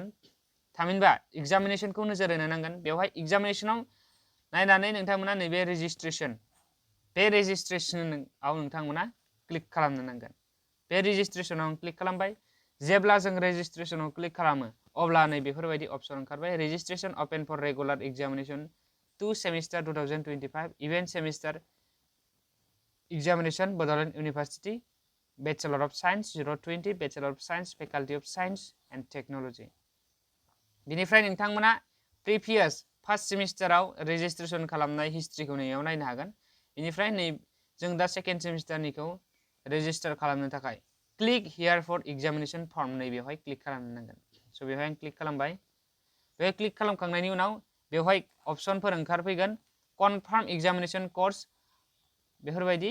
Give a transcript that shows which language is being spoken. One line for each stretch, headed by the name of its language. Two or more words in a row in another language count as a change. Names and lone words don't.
Bodo: थामहिनबा एग्जामिनेशनखौ नोजोर होनो नांगोन। बेवहाय एग्जामिनेशनाव नायनानै नोंथांमोना नैबे रेजिस्ट्रेशन, बे रेजिस्ट्रेशनाव नोंथांमोना क्लिक खालामनो नांगोन। बे रेजिस्ट्रेशनाव क्लिक खालामबाय। जेब्ला जों रेजिस्ट्रेशनाव क्लिक खालामो अब्ला नै बेफोरबायदि अपसन ओंखारबाय,
English: registration open for regular examination 2 semester 2025 even semester examination Bodoland University Bachelor of Science 020 Bachelor of Science Faculty of Science and Technology।
Bodo: बिनिफ्राय नोंथांमोना
English: previous first
Bodo: सेमिस्टाराव रेजिस्ट्रेशन खालामनाय हिस्ट्रिखौ नैयाव नायनो हागोन। बेनिफ्राय नै जों दा सेकेन्ड सेमिस्टारनिखौ रेजिस्टार खालामनो थाखाय
English: click here for examination form
Bodo: नैबेवहाय क्लिक खालामनो नांगोन। स' बेवहाय आं क्लिक खालामबाय। बे क्लिक खालामखांनायनि उनाव बेवहाय अपसनफोर ओंखारफैगोन,
English: confirm examination course
Bodo: बेफोरबायदि।